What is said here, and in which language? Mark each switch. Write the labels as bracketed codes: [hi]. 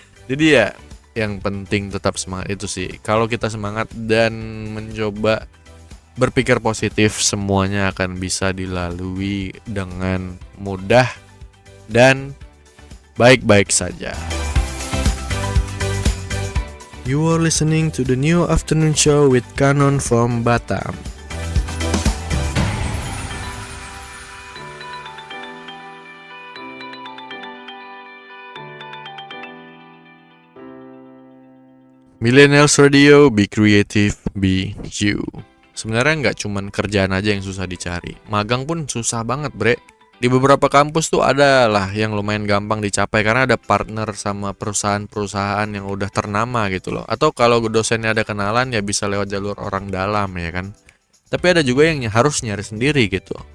[id] Jadi ya yang penting tetap semangat itu sih. Kalau kita semangat dan mencoba berpikir positif, semuanya akan bisa dilalui dengan mudah dan baik-baik saja. [en] You are listening to the New Afternoon Show with Kanon from Batam. Millennials Radio, be creative, be you. [id] Sebenarnya nggak cuman kerjaan aja yang susah dicari, magang pun susah banget bre. Di beberapa kampus tuh ada lah yang lumayan gampang dicapai karena ada partner sama perusahaan-perusahaan yang udah ternama gitu loh. Atau kalau dosennya ada kenalan ya bisa lewat jalur orang dalam ya kan. Tapi ada juga yang harus nyari sendiri gitu.